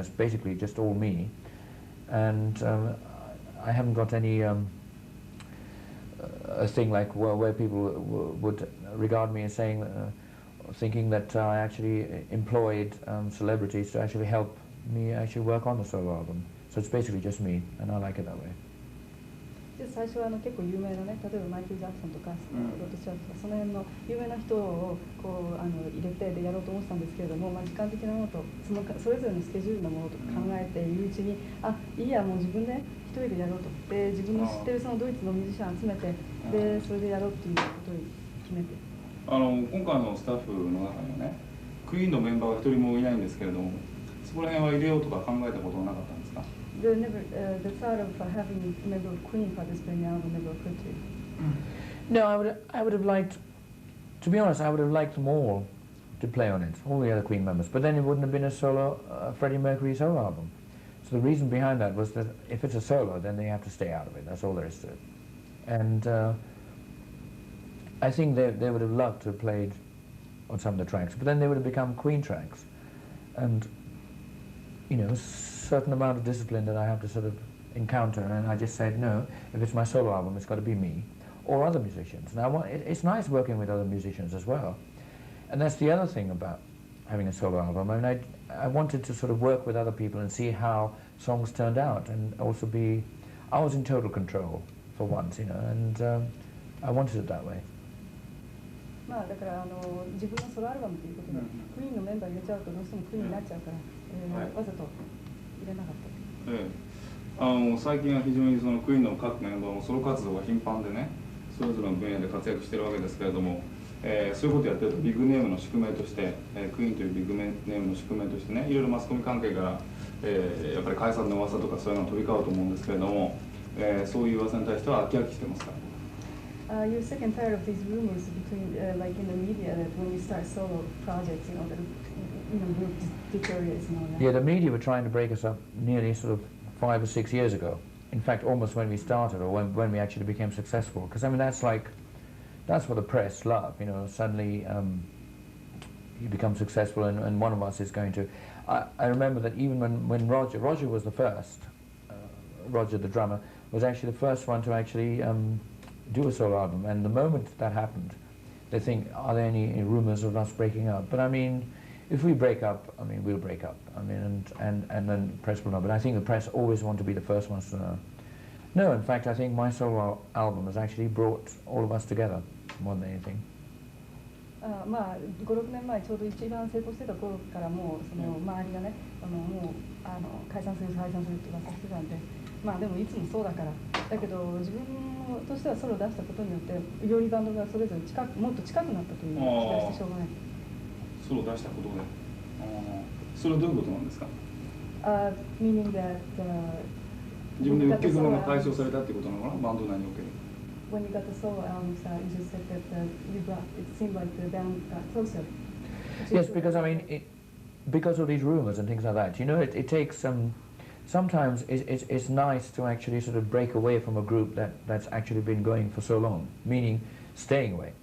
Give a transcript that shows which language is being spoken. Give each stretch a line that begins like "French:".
English: That's basically just all me, and I haven't got any a thing like where people would regard me as saying, thinking that I actually employed celebrities to actually help me actually work on the solo album. So it's basically just me, and I like it that way.
Japanese: 最初は結構有名なね、例えばマイケル・ジャクソンとか、ロッド・シャーとかその辺の有名な人をこう入れてでやろうと思ってたんですけれども、まあ、時間的なものとそれぞれのスケジュールのものとか考えているうちに、いいやもう自分で一人でやろうと、で自分の知ってるそのドイツのミュージシャン集めて、でそれでやろうっていうことを決めて。今回のスタッフの中にはね、クイーンのメンバーが一人もいないんですけれども、そこら辺は入れようとか考えたことはなかったんですか。
English: The thought of having a member of Queen participate in the album never occurred to you? No, I would have liked, to be honest, I would have liked them all to play on it, all the other Queen members. But then it wouldn't have been a solo Freddie Mercury solo album. So the reason behind that was that if it's a solo, then they have to stay out of it. That's all there is to it. And I think they would have loved to have played on some of the tracks, but then they would have become Queen tracks. And certain amount of discipline that I have to sort of encounter, and I just said no, if it's my solo album it's got to be me or other musicians. Now it's nice working with other musicians as well, and that's the other thing about having a solo album. I mean, I wanted to sort of work with other people and see how songs turned out, and also I was in total control for once, and I wanted it that way.
Japanese: まあだから自分のソロアルバムということで、クイーンのメンバー入れちゃうとどうしてもクイーンになっちゃうから、わざと入れなかった。最近は非常にそのクイーンの各メンバーもソロ活動が頻繁でね、それぞれの分野で活躍しているわけですけれども、そういうことをやってるとビッグネームの宿命として、クイーンというビッグネームの宿命としてね、いろいろマスコミ関係から、やっぱり解散の噂とかそういうのが飛び交うと思うんですけれども、そういう噂に対しては飽き飽きしてますか。
English: You're sick and tired of these rumors between, like in the media, that when we start solo projects, the group deteriorates and all that. Yeah, the media were trying to break us up nearly sort of 5 or 6 years ago. In fact, almost when we started, or when we actually became successful. Because I mean, that's what the press love. Suddenly, you become successful, and one of us is going to. I remember that even when Roger was the first, Roger the drummer, was actually the first one to actually do a solo album, and the moment that happened, they think, are there any rumors of us breaking up? But I mean, if we break up, I mean, we'll break up. I mean, and then press will know. But I think the press always want to be the first ones to know. No, in fact, I think my solo album has actually brought all of us together more than anything.
Japanese: まあ5、6年前ちょうど一番成功してた頃からもうその周りがねもう解散するって噂してたんで、まあでもいつもそうだから。だけど自分としてはソロを出したことによってよりバンドがそれぞれもっと近くなったという気がしてしょうがない。ソロを出したことで。それはどういうことなんですか？
English: Meaning that
Japanese: 自分で鬱曲が解消されたってことなのかな、バンド内における。
English: When you got the solo albums, you just said that it seemed like the band got closer. Yes, because I mean, because of these rumors and things like that, you know, it takes sometimes it's nice to actually sort of break away from a group that's actually been going for so long, meaning staying away.